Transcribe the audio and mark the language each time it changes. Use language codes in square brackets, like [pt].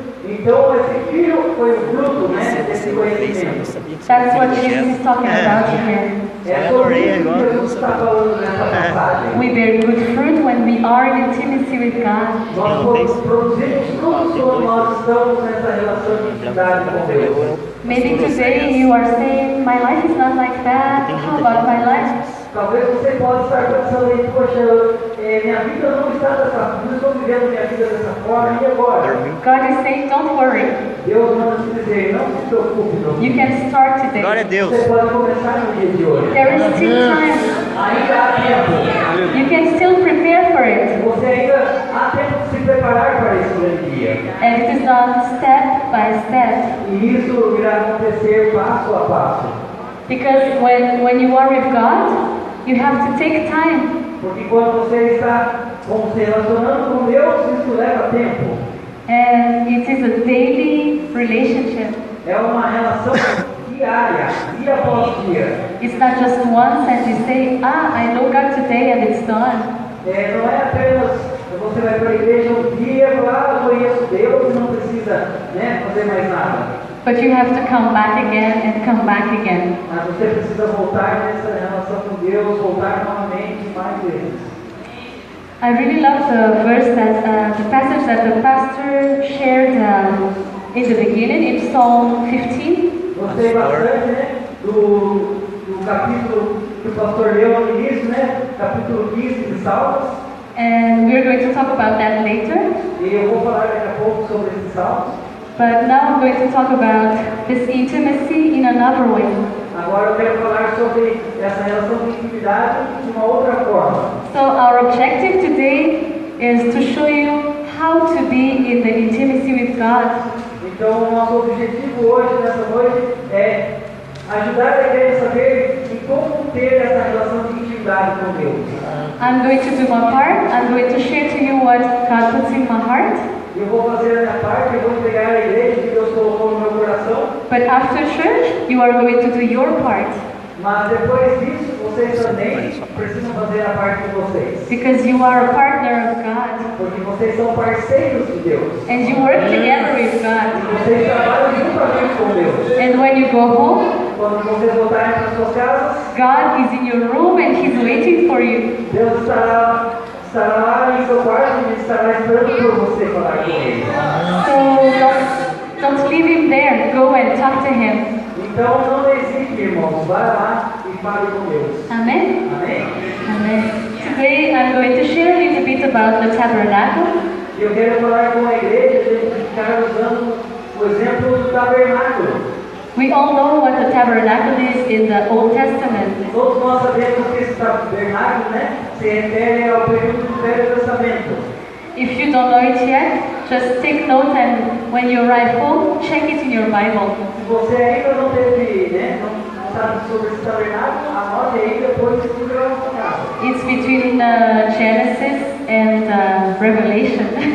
[pt] Então esse filho foi o fruto, né, desse conhecimento. [en] That's what Jesus is talking about here. [pt] É sobre isso que Jesus está falando nessa passagem. [en] We bear good fruit when we are in intimacy with God. [pt] Nós produzimos frutos quando nós estamos nessa relação de intimidade com Deus. [en] Maybe today you are saying, my life is not like that. How about my life? [pt] Talvez você possa estar pensando aí, poxa, minha vida não está não estou vivendo minha vida dessa forma, e agora? [en] God is saying, don't worry. [pt] Deus manda te dizer, não se preocupe, meu [en] You [pt] filho. [en] can start [pt] Glória a [en] today. [pt] Deus. Você pode começar no dia de hoje. [en] There is still time. [pt] Ainda há tempo. [en] You can still prepare for it. [pt] Você ainda há tempo de se preparar para esse grande dia. [en] And it is done step by step. [pt] E isso irá acontecer passo a passo. [en] Because when you are with God, you have to take time. [pt] Porque quando você está se relacionando com Deus, isso leva tempo. [en] And it is a daily relationship. [pt] É uma relação diária, dia após dia. [en] It's not just once and you say, I know God today and it's done. [pt] Não é apenas você vai para a igreja um dia e falar, eu conheço Deus e não precisa fazer mais nada. [en] But you have to come back again and come back again. [pt] Mas você precisa voltar nessa relação com Deus, voltar novamente mais vezes. [en] I really love the verse that the passage that the pastor shared in the beginning in Psalm 15. [pt] Gostei bastante, do capítulo que o pastor leu no início, capítulo 15 de Salmos. [en] And we're going to talk about that later. [pt] E eu vou falar daqui a pouco sobre esses salmos. [en] But now I'm going to talk about this intimacy in another way. [pt] Agora eu quero falar sobre essa relação de intimidade de uma outra forma. [en] So our objective today is to show you how to be in the intimacy with God. [pt] Então o nosso objetivo hoje, nessa noite, é ajudar a igreja a saber em como ter essa relação de intimidade com Deus. [en] I'm going to do my part. I'm going to share to you what God puts in my heart. [pt] Eu vou fazer a minha parte, eu vou entregar a igreja que Deus colocou no meu coração. [en] But after church, you are going to do your part. [pt] Mas depois disso, vocês também precisam fazer a parte de vocês. [en] Because you are a partner of God. [pt] Porque vocês são parceiros de Deus. [en] And you work together with God. [pt] Vocês trabalham juntamente com Deus. [en] And when you go home, [pt] Quando vocês voltarem para suas casas, [en] God is in your room and He's waiting for you. [pt] Deus estará lá em seu quarto e estará esperando por você falar com Ele. [en] So don't leave Him there. Go and talk to Him. [pt] Então não hesite, irmãos. Vá lá e fale com Deus. [en] Amen? [pt] Amém? [en] Amen. Today I'm going to share a little bit about the tabernacle. [pt] E eu quero falar com a igreja, a gente ficar usando o exemplo do tabernáculo. [en] We all know what the tabernacle is in the Old Testament. [pt] Todos nós sabemos que esse tabernáculo, se refere ao período do Velho Testamento. [en] If you don't know it yet, just take note and when you arrive home, check it in your Bible. [pt] Se você ainda não teve, não sabe sobre esse tabernáculo, anote aí depois estude lá na sua casa. [en] It's between Genesis and Revelation.